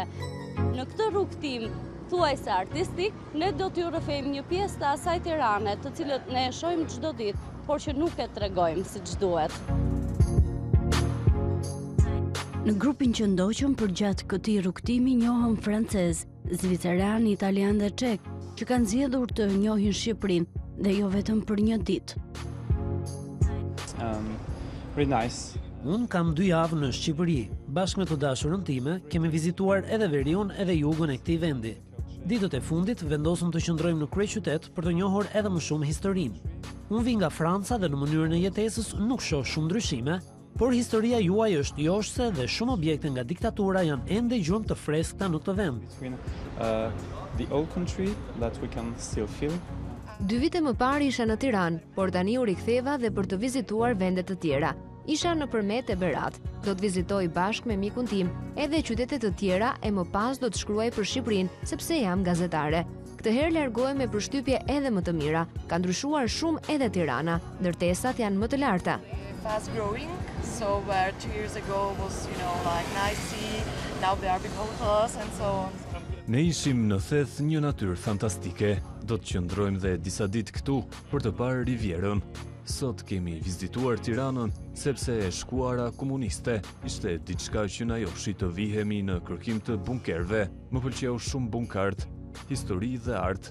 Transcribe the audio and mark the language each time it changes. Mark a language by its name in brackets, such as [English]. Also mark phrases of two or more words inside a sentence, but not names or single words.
[Albanian] Në këtë rrugtim thuajse artistik, ne do t'ju rrëfejmë një pjesë të asaj Tirane, të cilët ne e shohim çdo ditë, por që nuk e tregojmë siç duhet. Në grupin që ndoqëm përgjatë këtij rrugtimi njohëm francez, zviceran, italian dhe çek, që kanë zgjedhur të njohin Shqipërinë dhe jo vetëm për një ditë. [English] Pretty nice. [Albanian] Unë kam 2 javë në Shqipëri. Bashkë me të dashurën time, kemi vizituar edhe veriun edhe jugën e këtij vendi. Ditët e fundit vendosëm të qëndrojmë në kryeqytet për të njohur edhe më shumë historinë. Unë vi nga Franca dhe në mënyrën e jetesës nuk shoh shumë ndryshime, por historia juaj është joshse dhe shumë objekte nga diktatura janë ende gjumë të freskëta në këtë vend. [English] The old country that we can still feel. [Albanian] 2 vite më parë isha në Tiranë, por tani u riktheva dhe për të vizituar vende të tjera. Isha në përmet e Berat, do të vizitoj bashkë me mikun tim, edhe qytetet të tjera e më pas do të shkruaj për Shqipërinë, sepse jam gazetare. Këtë herë largohem me përshtypje edhe më të mira. Ka ndryshuar shumë edhe Tirana, ndërtesat janë më të larta. [English] Fast growing, so where 2 years ago was, like nice sea, now there are big hotels and so on. [Albanian] Ne ishim në theth një natyrë fantastike. Do të qëndrojmë dhe disa ditë këtu për të parë Rivierën. Sot kemi vizituar Tiranën sepse e shkuara komuniste ishte diçka që na joshi të vihemi në kërkim të bunkerve. Më pëlqeu shumë bunkart, histori dhe art.